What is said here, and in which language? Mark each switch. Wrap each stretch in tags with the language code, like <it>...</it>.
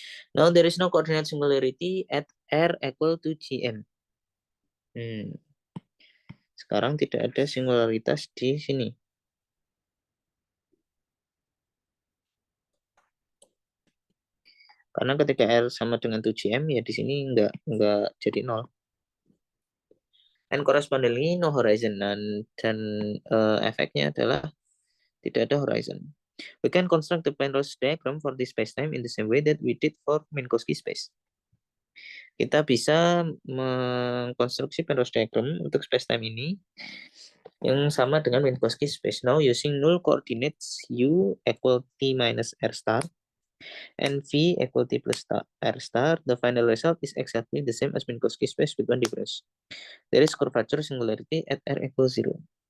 <en>Now there is no coordinate singularity at R equal to GM.</en> <id>Sekarang tidak ada singularitas di sini. Karena ketika R sama dengan 2GM, ya di sini nggak jadi 0.</id> <en>And correspondingly, no horizon.</en> <id>Dan efeknya adalah tidak ada horizon.</id> <en>We can construct the Penrose diagram for this spacetime in the same way that we did for Minkowski space.</en> <id>Kita bisa mengkonstruksi Penrose diagram untuk spacetime ini yang sama dengan Minkowski space.</id> <en>Now using null coordinates U equal T minus R star and V equal T plus R star, the final result is exactly the same as Minkowski space with one difference. There is curvature singularity at R equals 0.</en>